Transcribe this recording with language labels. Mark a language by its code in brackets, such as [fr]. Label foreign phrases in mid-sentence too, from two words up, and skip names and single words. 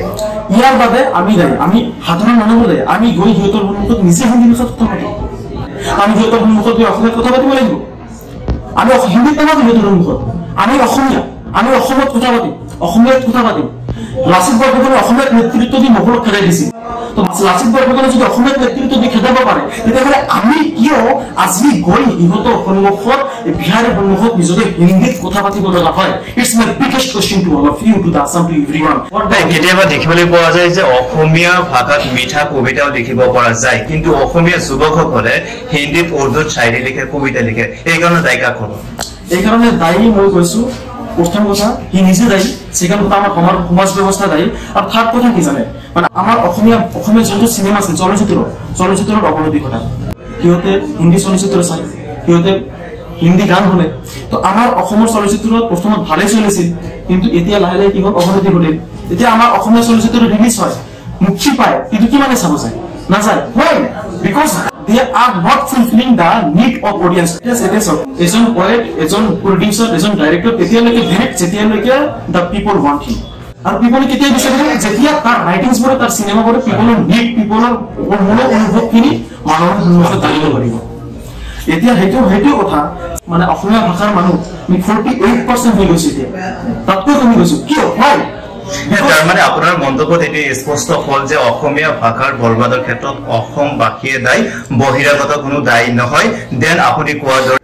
[as] ইয়াৰ বাবে আমি দায়ী আমি সাধাৰণ মানুহবোৰে আমি গৈ সিহঁতৰ সন্মুখত নিজে হিন্দী ভাষাত কথা পাতো আমি সিহঁতৰ সন্মুখত গৈ অসমীয়াত কথা পাতিব লাগিব আমি হিন্দীত নাপাতো সিহঁতৰ সন্মুখত আমি অসমীয়া আমি অসমত কথা পাতিম অসমীয়াত কথা পাতিম লাচিত বৰফুকনে অসমীয়াত নেতৃত্ব দি মোগলক খেদাই দিছিল তো লাচিত বৰফুকনে যদি অসমীয়াত নেতৃত্ব দি খেদাব পাৰে তেতিয়াহ'লে আমি কিয় আজি গৈ সিহঁতৰ সন্মুখত বিহাৰৰ সন্মুখত নিজকে হিন্দীত কথা পাতিব লগা হয় [en] it's my biggest question to all of you to the Assam to everyone [as] কেতিয়াবা দেখিবলৈ পোৱা যায় যে অসমীয়া ভাষাত মিঠা কবিতাও লিখিব পৰা যায় কিন্তু অসমীয়া যুৱকসকলে হিন্দীত উৰ্দুত শায়ৰী লিখে কবিতা লিখে এই কাৰণে দায়ী কাক হ'ব এই কাৰণে দায়ী মই কৈছো প্ৰথম কথা সি নিজে দায়ী [en] second কথা [as] আমাৰ সমাজ ব্যৱস্থা দায়ী আৰু থাৰ্ড কথা কি জানে মানে আমাৰ অসমীয়া যোনটো চিনেমা আছে চলচ্চিত্ৰৰ অৱনতি ঘটা সিহঁতে হিন্দী চলচ্চিত্ৰ চায় সিহঁতে হিন্দী গান শুনে তো আমাৰ অসমৰ চলচ্চিত্ৰত প্ৰথমত ভালেই চলিছিল কিন্তু এতিয়া লাহে লাহে কি হ'ল অৱনতি ঘটিল এতিয়া আমাৰ অসমীয়া চলচ্চিত্ৰ ৰিলিজ হয় মুক্তি পায় কিন্তু কিমানে চাব যায় নাযায় [en] why because they are not fulfilling the need of audience yes it is [as] এজন poet এজন producer এজন director তেতিয়ালৈকে direct যেতিয়ালৈকে [en] the people want him [as] আৰু people কেতিয়া বিচাৰিব যেতিয়া তাৰ ৰাইটিংছ বোৰ তাৰ সিনেমা বোৰ [en] people need people [as] মনৰ অনুভৱখিনি মানুহৰ সন্মুখত দাঙিব পাৰিব এতিয়া সেইটো কথা মানে অসমীয়া ভাষাৰ মানুহ 48% হৈ গৈছে এতিয়া তাতকৈ কমি গৈছে কিয় হয় তাৰ মানে আপোনাৰ মন্তব্যত এটি স্পষ্ট হ'ল যে অসমীয়া ভাষাৰ বৰবাদৰ ক্ষেত্ৰত অসমবাসীয়ে দায়ী বহিৰাগত কোনো দায়ী নহয় দেন আপুনি কোৱাৰ দৰে